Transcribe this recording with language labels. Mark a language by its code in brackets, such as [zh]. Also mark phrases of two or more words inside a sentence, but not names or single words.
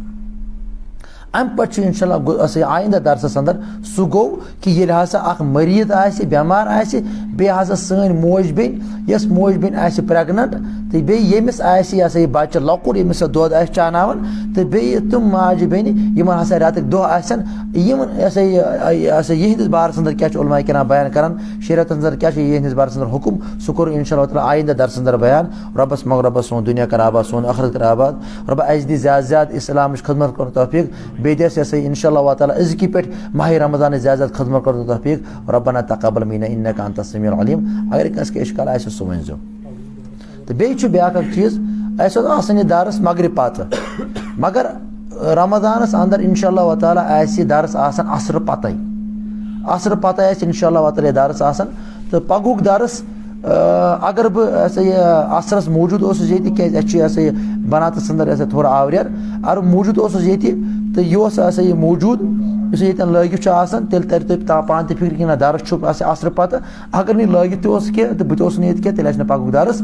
[ks] امہِ پتہٕ چھُ [ar] انشاء اللہ [ks] ہسا آیندہ درسس اندر سُہ گوٚو کہِ ییٚلہِ ہسا اکھ مریٖد آسہِ بٮ۪مار آسہِ بیٚیہِ ہسا سٲنۍ موج بیٚنہِ یۄس موج بیٚنہِ آسہِ پریگننٹ تہٕ بیٚیہِ ییٚمِس آسہِ یہِ ہسا یہِ بچہِ لۄکُٹ ییٚمِس سۄ دۄد آسہِ چاناوان تہٕ بیٚیہِ تِم ماجہِ بیٚنہِ یِمن ہسا رٮ۪تٕکۍ دۄہ آسن یِمن ہسا یِہنٛدِس بارس اندر کیٛاہ چھُ علماء کرام بیان کران شریعتس اندر کیٛاہ چھُ یِہنٛدِس بارس اندر حُکُم سُہ کوٚر [ar] انشاء اللہ تعالیٰ [ks] آیندہ درسس اندر بیان. رۄبس منٛگ رۄبس سون دُنیا کر آباد سون ٲخرت کر آباد. رۄبا اسہِ دِ زیادٕ زیادٕ اسلامٕچ خدمت کرنُک توفیٖق بیٚیہِ دِ اَسہِ [ar] انشاء اللہ تعالیٰ [ks] أزکی پٮ۪ٹھ ماہِ رمضانٕچ زیادٕ زیادٕ خدمت کرنُک توفیٖق. [ar] ربنا تقبل منا انك انت السميع العليم. [ks] اگر کٲنٛسہِ کینٛہہ اِشکال آسہِ سُہ ؤنۍ زیو. تہٕ بیٚیہِ چھُ بیٛاکھ اکھ چیٖز اَسہِ اوس آسان یہِ درس مغرب پتہٕ مگر رمضانس اندر [ar] انشاء اللہ تعالیٰ [ks] آسہِ یہِ درس آسان عصرٕ پتے آسہِ [ar] انشاء اللہ تعالیٰ [ks] یہِ درس آسان. تہٕ پگہُک درس اگر بہٕ ہسا یہِ عصرس موٗجوٗد اوسُس ییٚتہِ کیٛازِ اَسہِ چھُ ہسا یہِ بناتس اندر ہسا تھوڑا آوریر اگر موٗجوٗد اوسُس ییٚتہِ تہٕ یہِ اوس ہسا یہِ موٗجوٗد یُس ییٚتٮ۪ن لٲگِتھ چھُ آسان تیٚلہِ ترِ تۄہہِ پانہٕ تہِ فِکرِ کہِ نہ درس چھُ عصرٕ پتہٕ اگر نہٕ لٲگِتھ تہِ اوس کینٛہہ تہٕ بہٕ تہِ اوسُس نہٕ ییٚتہِ کینٛہہ تیٚلہِ آسہِ نہٕ پگہُک درس.